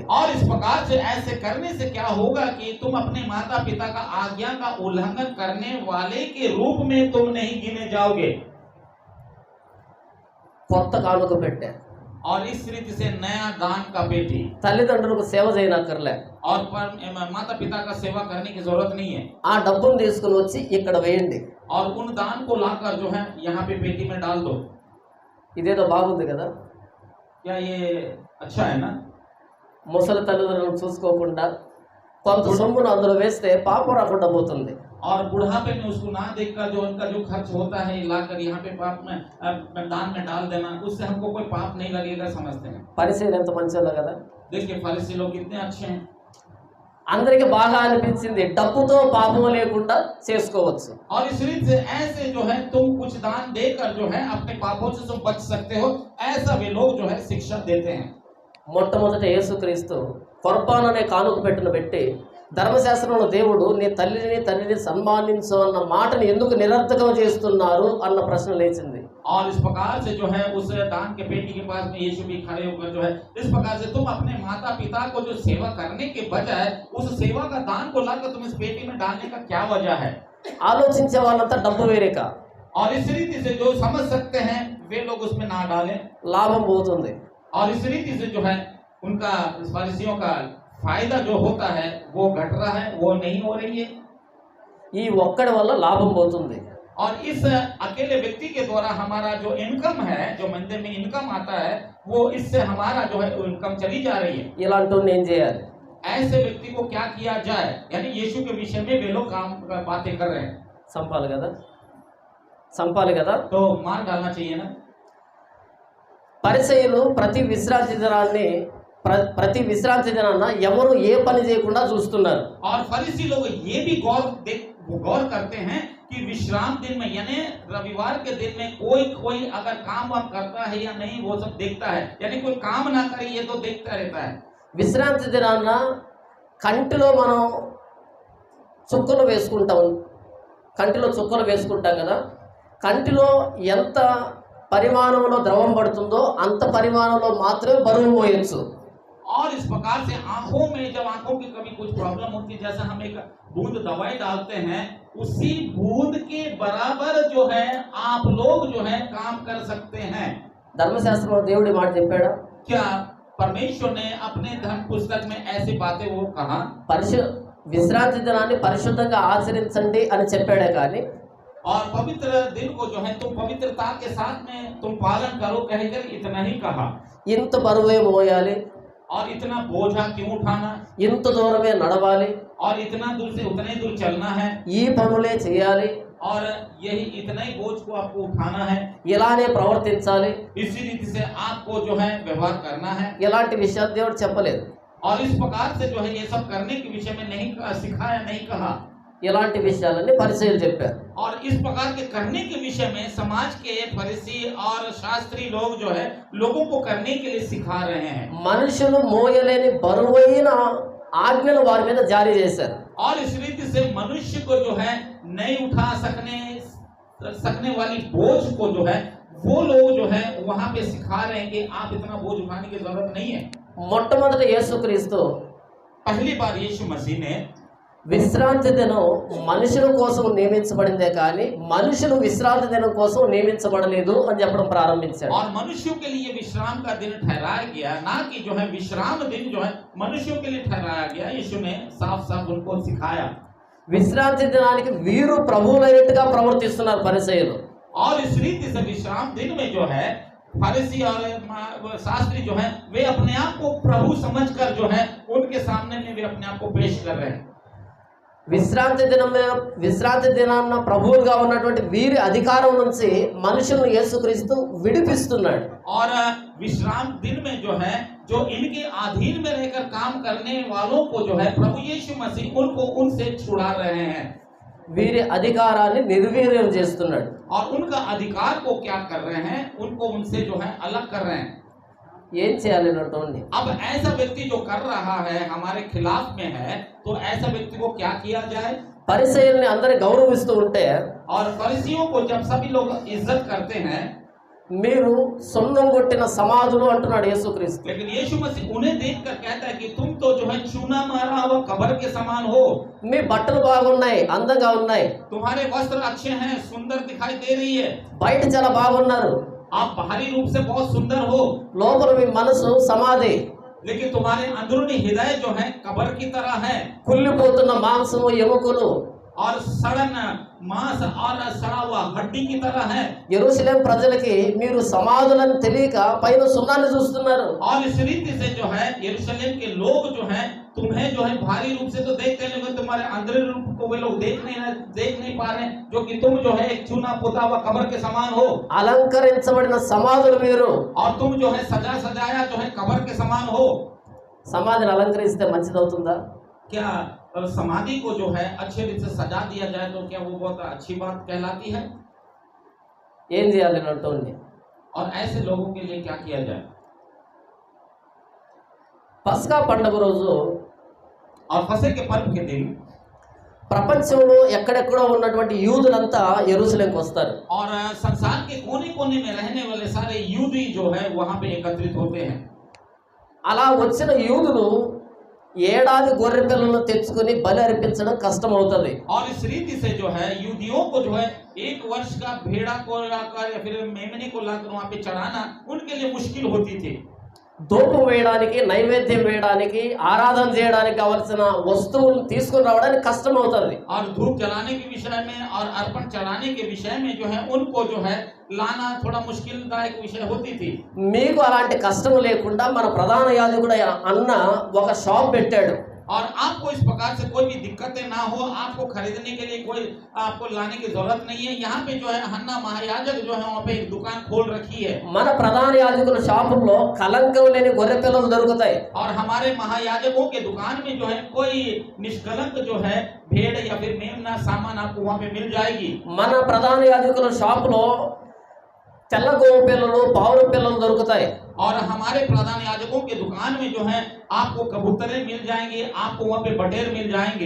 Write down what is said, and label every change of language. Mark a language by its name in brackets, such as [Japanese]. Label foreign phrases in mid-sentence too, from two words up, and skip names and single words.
[Hindi] और इस प्रकार से ऐसे करने से क्या होगा कि तुम अपने माता पिता का आज्ञा का उल्लंघन करने वाले के रूप में तुम नहीं गिने जाओगे। [Telugu] కొత్త కానుక పెట్టారు. [Hindi] और इस रीति से नया दान का पेटी, [Telugu] తల్లిదండ్రులకు సేవ చేయనక్కర్లే. [Hindi] और माता पिता का सेवा करने की जरूरत नहीं है। [Telugu] ఆ డబ్బును తీసుకుని వచ్చి ఇక్కడ వేయండి. [Hindi] और उन दान को लाकर जो है यहाँ पे पेटी में डाल दो। [Telugu] ఇదేదో బాగుంది కదా. [Hindi] क्या ये अच्छा है ना? [Telugu] ముసలి తల్లిదండ్రులను చూసుకోకుండా కొంత సొమ్మును అందులో వేస్తే పాపం రాకుండా పోతుంది. [Hindi] और बुढ़ापे में उसको ना देखकर जो उनका जो खर्च होता है लाकर यहाँ पे पाप में दान में डाल देना, उससे हमको कोई पाप नहीं लगेगा समझते हैं। [Telugu] పరిసయ్యులు ఎంత మంచోళ్ళు కదా. [Hindi] देखिए फरीसी लोग कितने अच्छे हैं। [Telugu] అందరికి బాగా అనిపించింది డబ్బుతో పాపం లేకుండా చేసుకోవచ్చు. [Hindi] और इस रीति से ऐसे जो है तुम कुछ दान देकर जो है अपने पापों से तुम बच सकते हो, ऐसा वे लोग जो है शिक्षा देते हैं। [Telugu] మొట్టమొదట యేసుక్రీస్తు కొర్బాన్ అనే కానుక పెట్టిన పెట్టి ధర్మశాస్త్రంలో దేవుడు నీ తల్లిని తండ్రిని సన్మానించు అన్న మాటని ఎందుకు నిరర్థకం చేస్తున్నారు అన్న ప్రశ్న లేచింది. [Hindi] और इस प्रकार से जो है उस दान के पेटी के पास में यीशु भी खड़े होकर जो है इस प्रकार से तुम अपने माता पिता को जो सेवा करने के बजाय उस सेवा का दान को लाकर तुम इस पेटी में डालने का क्या वजह है? [Telugu] ఆలోచించే వాళ్ళంతా డబ్బు వేరేక, [Hindi] और इस रीति से जो समझ सकते हैं वे लोग उसमें ना डालें, [Telugu] లాభం పోతుంది. [Hindi] और इस रीति से जो है उनका फरीसियों का फायदा जो होता है वो घट रहा है, वो नहीं हो रही है। [Telugu] ఈ ఒక్కడి వల్ల లాభం పోతుంది. [Hindi] और इस अकेले व्यक्ति के द्वारा हमारा जो इनकम है, जो मंदिर में इनकम आता है, वो इससे हमारा जो है इनकम चली जा रही है। [Telugu] ఇలాంటి ఏం చేయాలి? [Hindi] ऐसे व्यक्ति को क्या किया जाए? यानी यीशु के विषय में वे लोग बातें कर रहे हैं। [Telugu] సంపాలి కదా, సంపాలి కదా. [Hindi] तो मार डालना चाहिए ना। [Telugu] పరిసయ్యులు ప్రతి విశ్రాంతి దినాన ఎవరు ఏ పని చేయకుండా చూస్తున్నారు. [Hindi] और फरीसी लोग ये भी गौर करते हैं कि विश्राम दिन में यानी रविवार के दिन में कोई अगर काम वाम करता है या नहीं वो सब देखता है, यानी कोई काम ना करे ये तो देखता रहता है। [Telugu] విశ్రాంతి దినాన కంటిలో మనం చుక్కలు వేసుకుంటాం, కంటిలో చుక్కలు వేసుకుంటాం కదా. కంటిలో ఎంత పరిమాణంలో ద్రవం పడుతుందో అంత పరిమాణంలో మాత్రమే బరువు మోయొచ్చు. [Hindi] और इस प्रकार से आंखों में जब आंखों की कभी कुछ प्रॉब्लम होती है, जैसे हम एक बूंद दवाई डालते हैं, उसी बूंद के बराबर जो है आप लोग जो है काम कर सकते हैं। [Telugu] ధర్మశాస్త్రంలో దేవుడి మాట చెప్పాడా? [Hindi] क्या परमेश्वर ने अपने धर्म पुस्तक में ऐसी बातें वो कहा? [Telugu] విశ్రాంతి దినాన్ని పరిశుద్ధంగా ఆచరించండి అని చెప్పాడే కానీ [Hindi] और पवित्र दिन को जो है तुम पवित्रता के साथ में तुम पालन करो कहकर इतना ही कहा। [Telugu] ఇంత బరువే మోయాలి, [Hindi] और इतना बोझा क्यों उठाना, [Telugu] ఇంత దూరమే నడవాలి, [Hindi] और इतना दूर से उतने दूर चलना है, [Telugu] ఈ పనులే చేయాలి, [Hindi] और यही इतना ही बोझ को आपको उठाना है, [Telugu] ఇలానే ప్రవర్తించాలి, [Hindi] इसी रीति से आपको जो है व्यवहार करना है। [Telugu] ఇలాంటి విషయాలు దేవుడు చెప్పలేదు. [Hindi] और इस प्रकार से जो है ये सब करने के विषय में नहीं सिखाया, नहीं कहा। [Telugu] ఇలాంటి విషయాలన్నీ పరిసయ్యులు చెప్పారు. [Hindi] और इस प्रकार के करने के विषय में समाज के फरीसी और शास्त्री लोग जो है लोगों को करने के लिए सिखा रहे हैं। [Telugu] మనుషులు మోయలేని బరువైన ఆజ్ఞలు వారి మీద జారీ చేశారు. [Hindi] और इस रीति से मनुष्य को जो है नहीं उठा सकने वाली बोझ को जो है वो लोग जो है वहां पे सिखा रहे हैं कि आप इतना बोझ उठाने की जरूरत नहीं है। [Telugu] మొట్టమొదట యేసుక్రీస్తు [Hindi] पहली बार यीशु मसीह ने [Telugu] విశ్రాంతి దినం మనుషుల కోసం నియమించబడిందే కానీ మనుషులు విశ్రాంతి దినం కోసం నియమించబడలేదు అని చెప్పడం ప్రారంభించాడు. [Hindi] और मनुष्यों के लिए विश्राम का दिन ठहराया गया, ना कि जो है विश्राम दिन जो है मनुष्यों के लिए ठहराया गया। यीशु ने साफ साफ उनको सिखाया। [Telugu] విశ్రాంతి దినానికి వీరు ప్రభువులైనట్టుగా ప్రవర్తిస్తున్నారు పరిసయ్యులు. [Hindi] और इस रीति से विश्राम दिन में जो है फरीसी और शास्त्री जो है वे अपने आप को प्रभु समझकर जो है उनके सामने में वे अपने आप को पेश कर रहे हैं। [Telugu] విశ్రాంతి దినాన్న ప్రభువులుగా ఉన్నటువంటి వీరి అధికారం నుంచి మనుషులను యేసుక్రీస్తు విడిపిస్తున్నాడు. [Hindi] और विश्राम दिन में जो है जो इनके अधीन में रहकर काम करने वालों को जो है प्रभु यीशु मसीह उनको उनसे छुड़ा रहे हैं। [Telugu] వీరి అధికారాన్ని నిర్వీర్యం చేస్తున్నాడు. [Hindi] और उनका अधिकार को क्या कर रहे हैं, उनको उनसे जो है अलग कर रहे हैं. [Telugu] ఏం చేయాలి అంటోండి? [Hindi] अब ऐसा व्यक्ति जो कर रहा है हमारे खिलाफ में है, तो ऐसा व्यक्ति को क्या किया जाए? [Telugu] పరిసయ్యుల్ని అందరి గౌరవిస్తూ ఉంటే [Hindi] और फरीसियों को जब सभी लोग इज्जत करते हैं, [Telugu] మీరు సున్నం కొట్టిన సమాధులు అంటున్నాడు యేసుక్రీస్తు. [Hindi] लेकिन यीशु मसीह उन्हें देखकर कहता है कि तुम तो जो है चूना मारा हुआ कब्र के समान हो। [Telugu] మీ బట్టలు బాగున్నాయి, అందంగా ఉన్నాయి, [Hindi] तुम्हारे वस्त्र अच्छे हैं, सुंदर दिखाई दे रही है, [Telugu] బయట చాలా బాగున్నారు, [Hindi] आप बाहरी रूप से बहुत सुंदर हो, [Telugu] లోపల మీ మనసు సమాధి, [Hindi] लेकिन तुम्हारे अंदरूनी हृदय जो है कब्र की तरह है, [Telugu] కుళ్ళిపోతున్న మాంసము ఎముకలు. [Hindi] और सड़न मांस और सड़ा हुआ हड्डी की तरह है। [Telugu] యెరూషలేం ప్రజలకి మీరు సమాధులను తెలియక పైన సున్నాన్ని చూస్తున్నారు. [Hindi] और इस रीति से जो है यरूशलेम के लोग जो है तुम्हें जो है भारी रूप से तो देखते हैं, लेकिन तुम्हारे अंदरूनी रूप को वे लोग देख नहीं पा रहे, जो कि तुम जो है एक चूना पोता हुआ कब्र के समान हो। [Telugu] అలంకరించబడిన సమాధులు మీరు. [Hindi] और तुम जो है सजाया जो है कब्र के समान हो। [Telugu] సమాధిని అలంకరిస్తే మంచిదవుతుందా? [Hindi] क्या समाधि को जो है अच्छे रीत से सजा दिया जाए तो क्या वो बहुत अच्छी बात कहलाती है? [Telugu] ఏం చేయాలి అంటోండి? [Hindi] और ऐसे लोगों के लिए क्या किया जाए? [Telugu] పస్కా పండుగ రోజు [Hindi] और फसह के पर्व के दिन [Telugu] ప్రపంచంలో ఎక్కడెక్కడో ఉన్నటువంటి యూదులంతా యెరూషలేంకి వస్తారు. [Hindi] और संसार के कोने कोने में रहने वाले सारे यूदी जो है वहां पे एकत्रित होते हैं। [Telugu] అలా వచ్చిన యూదులు ఏడాది గొర్రె పిల్లలను తెచ్చుకొని బలి అర్పించడం కష్టం అవుతుంది. [Hindi] और इस रीति से जो है यूदियों को जो है एक वर्ष का भेड़ा को लाकर या फिर मेमने को लाकर वहां पे चढ़ाना उनके लिए मुश्किल होती थी। [Telugu] ధూపం వేయడానికి, నైవేద్యం వేయడానికి, ఆరాధన చేయడానికి కావలసిన వస్తువులను తీసుకొని రావడానికి కష్టం అవుతుంది. [Hindi] और धूप जलाने के विषय में और अर्पण चढ़ाने के विषय में जो है उनको जो है लाना थोड़ा मुश्किलदायक विषय होती थी। [Telugu] మీకు అలాంటి కష్టం లేకుండా మన ప్రధాన యాజకుడు అన్న ఒక షాప్ పెట్టాడు. [Hindi] और आपको इस प्रकार से कोई भी दिक्कतें ना हो, आपको खरीदने के लिए कोई आपको लाने की जरूरत नहीं है। यहाँ पे जो है हन्ना महायाजक जो है वहाँ पे एक दुकान खोल रखी है। [Telugu] మన ప్రధాన యాజకుల షాపుల్లో కలంకం లేని గొర్రె పిల్లలు దొరుకుతాయి. [Hindi] और हमारे महायाजकों के दुकान में जो है कोई निष्कलंक जो है भेड़ या फिर मेमना सामान आपको वहाँ पे मिल जाएगी। [Telugu] మన ప్రధాన యాజకుల షాపులో తెల్ల గోవు పిల్లలు, పావుల పిల్లలు దొరుకుతాయి. [Hindi] और हमारे प्रधान याजकों के दुकान में जो है आपको कबूतरें मिल जाएंगे, आपको वहाँ पे बटेर मिल जाएंगे।